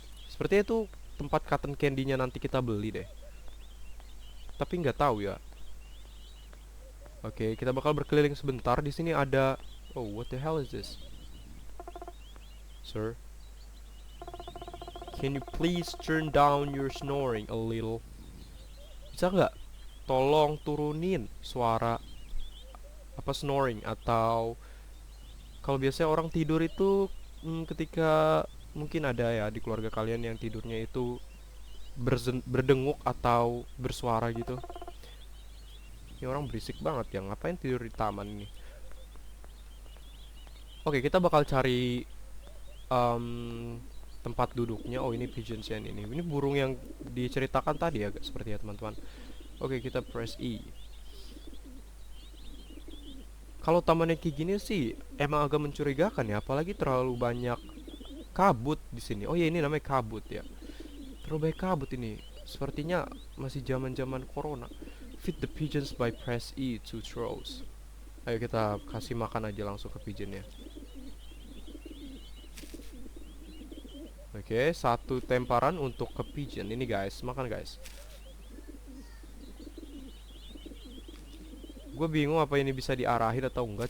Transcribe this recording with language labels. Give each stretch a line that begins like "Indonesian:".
Indonesian: Sepertinya itu tempat cotton candy-nya nanti kita beli deh. tapi nggak tahu ya. Oke, kita bakal berkeliling sebentar. Di sini ada,
English: oh, what the hell is this? Sir, can you please turn down your snoring a little?
Indonesian: Bisa nggak? Tolong turunin suara apa snoring, atau kalau biasanya orang tidur itu ketika mungkin ada ya di keluarga kalian yang tidurnya itu berdenguk atau bersuara gitu. Ini orang berisik banget ya, ngapain tidur di taman ini? Oke, kita bakal cari tempat duduknya. Oh, ini pigeons yang ini burung yang diceritakan tadi ya, seperti ya teman-teman. Oke, kita press E. Kalau tamannya kayak gini sih emang agak mencurigakan ya, apalagi terlalu banyak kabut di sini. Oh ya, ini namanya kabut ya. Terlalu banyak kabut ini. Sepertinya masih zaman-zaman corona.
English: Feed the pigeons by press E to throws.
Indonesian: Ayo kita kasih makan aja langsung ke pigeonnya. Oke, satu temparan untuk ke pigeon. Ini guys, makan guys. Gue bingung apa ini bisa diarahin atau enggak.